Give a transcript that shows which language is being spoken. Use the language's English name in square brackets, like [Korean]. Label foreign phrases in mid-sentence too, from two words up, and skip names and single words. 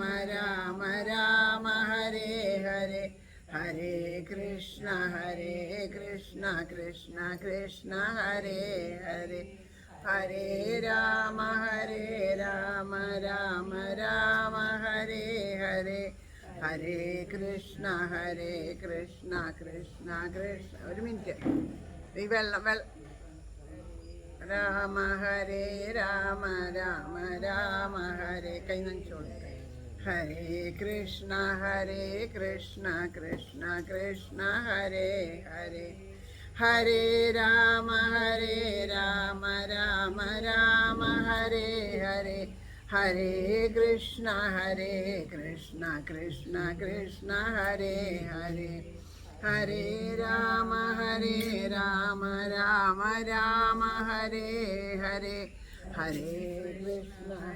[Sanskrit] രാമ ഹരേ ഹരേ, ഹരേ കൃഷ്ണ കൃഷ്ണ കൃഷ്ണ ഹരേ ഹരേ, ഹരേ രാമ രാമ രാമ ഹരേ ഹരേ, ഹരേ കൃഷ്ണ കൃഷ്ണ കൃഷ്ണ [Malayalam] ഒരു മിനിറ്റ് ഈ വെള്ളം [Sanskrit] രാമ രാമ രാമ ഹരേ [Malayalam] കൈ നനച്ചോളൂ, [Sanskrit] ഹരേ കൃഷ്ണ കൃഷ്ണ കൃഷ്ണ ഹരേ ഹരേ, ഹരേ രാമ രാമ രാമ ഹരേ ഹരേ, ഹരേ കൃഷ്ണ കൃഷ്ണ കൃഷ്ണ ഹരേ ഹരേ, ഹരേ രാമ രാമ രാമ ഹരേ ഹരേ, ഹരേ കൃഷ്ണ